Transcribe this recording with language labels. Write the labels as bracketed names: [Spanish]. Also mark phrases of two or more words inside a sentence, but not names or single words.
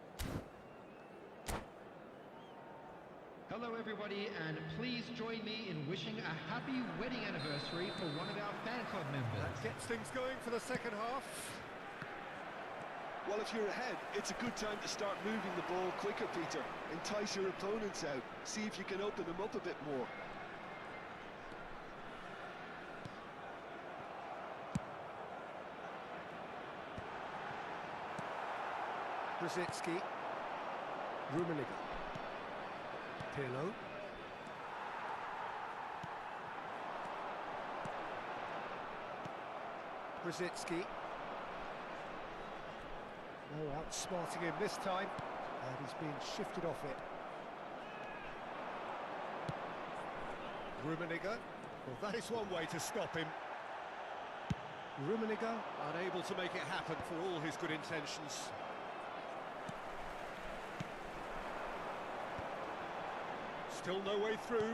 [English] Hello everybody, and please join me in wishing a happy wedding anniversary for one of our fan club members. That gets things going for the second half. Well, if you're ahead, it's a good time to start moving the ball quicker, Peter. Entice your opponents out. See if you can open them up a bit more. Brzezinski. Rummenigge. Pirlo. Brzezinski. No outsmarting him this time, and he's been shifted off it. Rummenigge. Well, that is one way to stop him. Rummenigge unable to make it happen for all his good intentions. Still no way through.